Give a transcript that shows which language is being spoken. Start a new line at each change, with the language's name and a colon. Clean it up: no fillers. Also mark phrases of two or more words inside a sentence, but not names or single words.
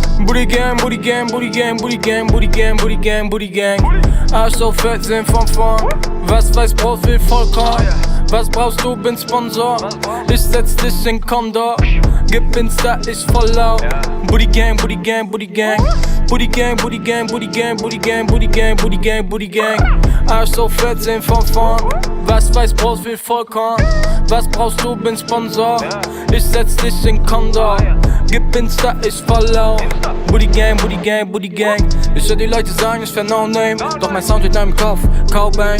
English: Booty Gang, Booty Gang, Booty Gang, Booty Gang, Booty Gang, Booty Gang, Booty Gang.
German: Arsch so fett, sehen von vorn. Was Weissbrot will Vollkorn. Was brauchst du, bin Sponsor. Ich setz dich in Condor. Gib Insta, ich follow.
English: Booty Gang, Booty Gang, Booty Gang. Booty Gang, Booty Gang, Booty Gang, Booty Gang, Booty Gang, Booty Gang, Booty Gang.
German: Arsch so fett, sehen von vorn. Was Weissbrot will Vollkorn. Was brauchst du, bin Sponsor. Ich setz dich in Condor. Gib Insta, ich follow.
English: Booty Gang, Booty Gang, Booty Gang.
German: Ich hör die Leute sagen, ich wär
English: no name.
German: Doch mein Sound in deinem Kopf, Cobain.